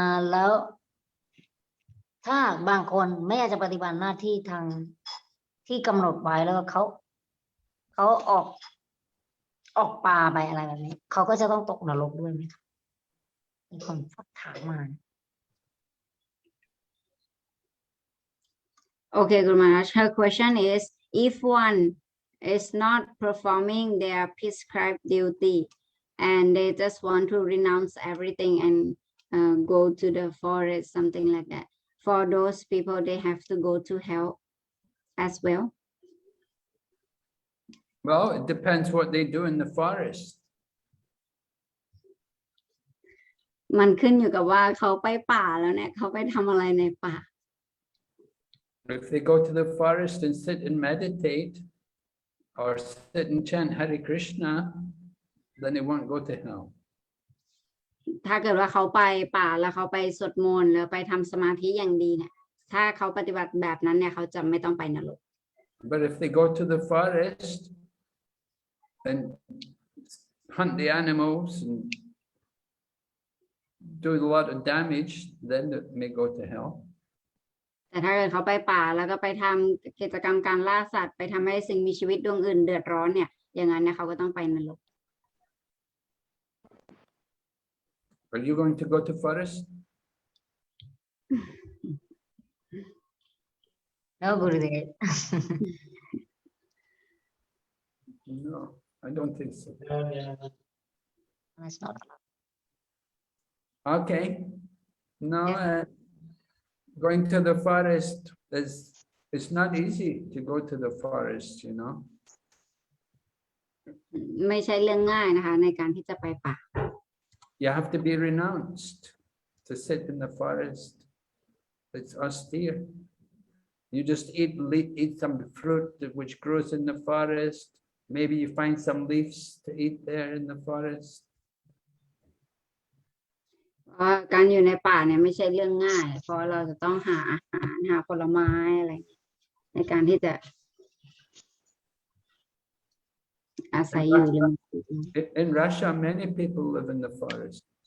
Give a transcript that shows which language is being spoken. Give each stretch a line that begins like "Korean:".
Thai: แล้วถ้าบางคนไม่อยากจะปฏิบัติหน้าที่ทางที่กำหนดไว้แล้วเขาออกป่าไปอะไรแบบนี้เขาก็จะต้องตกนรกด้วยไหมคะมีคนถามมา
English: Okay, Guru Maharaj. Her question is, if one is not performing their prescribed duty and they just want to renounce everything and go to the forest, something like that, for those people, they have to go to hell as well? Well, it depends what they do in the forest.
Thai: มันขึ้นอยู่กับว่าเขาไปป่าแล้วเนี่ยเขาไปทำอะไรในป่า
English: If they go to the forest and sit and meditate or sit and chant Hare Krishna, then they won't go to hell.
Thai: ถ้าเกิดว่าเขาไปป่าแล้วเขาไปสวดมนต์แล้วไปทำสมาธิอย่างดีเนี่ยถ้าเขาปฏิบัติแบบนั้นเนี่ยเขาจะไม่ต้องไปนรก
English: But if they go to the forest and hunt the animals and do a lot of damage, then they may go to hell.
Thai: แต่ถ้าเกิดเขาไปป่าแล้วก็ไปทำกิจกรรมการล่าสัตว์ไปทำให้สิ่งมีชีวิตดวงอื่นเดือดร้อนเนี่ยอย่างนั้นเนี่ยเขาก็ต้องไปนรก
English: Are you going to go to forest? No, Gurudev. No, I don't think so. That's not allowed. Okay. No, going to the forest it's not easy to go to the forest, you know.
Thai: ไม่ใช่เรื่องง่ายนะคะในการที่จะไปป่า
English: You have to be renounced to sit in the forest. It's austere. You just eat some fruit which grows in the forest. Maybe you find some leaves to eat there in the forest.
Thai: การอยู่ในป่าเนี่ยไม่ใช่เรื่องง่ายเพราะเราจะต้องหาอาหารหาผลไม้อะไรในการที่จะอาศัยอยู่
English: In Russia, many people live in the forest.